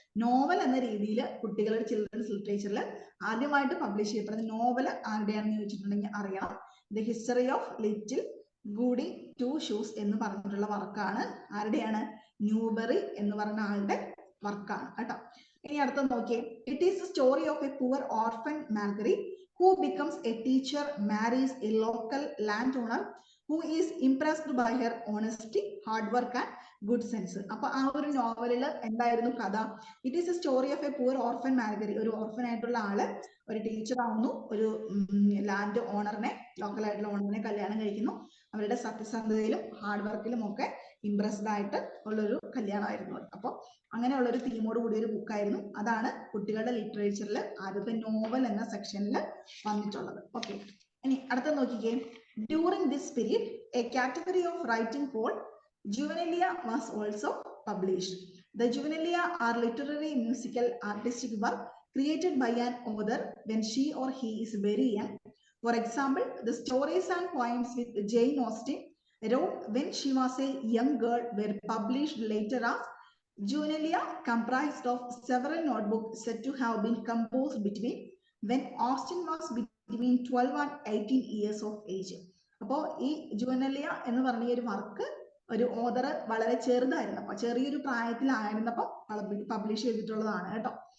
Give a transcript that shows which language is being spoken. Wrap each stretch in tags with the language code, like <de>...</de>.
<ml>Novel എന്ന രീതിയിൽ കുട്ടികളുടെ ചിൽഡ്രൻസ് ലിറ്ററേച്ചറിൽ ആദ്യമായിട്ട് പബ്ലിഷ് ചെയ്യപ്പെടുന്ന നോവൽ ആരുടെയാണെന്ന് ചോദിച്ചിട്ടുണ്ടെങ്കിൽ അറിയണം. The history of little ഗൂഡി to shoes എന്ന് പറഞ്ഞിട്ടുള്ള വർക്കാണ് ആരുടെയാണ്? ന്യൂബെറി എന്ന് പറഞ്ഞ ആളുടെ വർക്കാണ് കേട്ടോ. ഇനി അടുത്ത നോക്കിയേ.</ml> <en>It is the story of a poor orphan Margery who becomes a teacher, marries a local landowner who is impressed by her honesty, hard work and good sense.</en> <ml>അപ്പൊ ആ ഒരു നോവലിൽ എന്തായിരുന്നു കഥ?</ml> <en>It is a story of a poor orphan Margery.</en> <ml>ഒരു orphan ആയിട്ടുള്ള ആള് ഒരു ടീച്ചർ ആവുന്നു, ഒരു ലാൻഡ് ഓണറിനെ, ലോക്കൽ ആയിട്ടുള്ള ഓണറിനെ കല്യാണം കഴിക്കുന്നു. അവരുടെ സത്യസന്ധതയിലും ഹാർഡ് വർക്കിലും ഒക്കെ ഇംപ്രസ്ഡ് ആയിട്ട് ഉള്ളൊരു കല്യാണമായിരുന്നു. അപ്പോൾ അങ്ങനെയുള്ള ഒരു തീമോട് കൂടിയ ഒരു ബുക്കായിരുന്നു. അതാണ് കുട്ടികളുടെ ലിറ്ററേച്ചറിൽ ആദ്യത്തെ നോവൽ എന്ന സെക്ഷനിൽ വന്നിട്ടുള്ളത്. ഓക്കെ, ഇനി അടുത്ത നോക്കിക്കേ.</ml> <en>During this period a category of writing called juvenilia was also published. The juvenilia are literary musical artistic work created by an author when she or he is very young. For example, the stories and poems with Jane Austen wrote when she was a young girl were published later as Juvenalia, comprised of several notebooks said to have been composed between when Austen was between 12 and 18 years of age.</en> <ml>അപ്പോൾ ഈ ജുവനലിയ എന്ന് പറഞ്ഞ ഒരു work ഒരു author വളരെ ചെറുതായിരുന്നപ്പോൾ, ചെറിയൊരു പ്രായത്തിലായിരുന്നപ്പോൾ publish ചെയ്തിട്ടുള്ളതാണ് കേട്ടോ.</ml>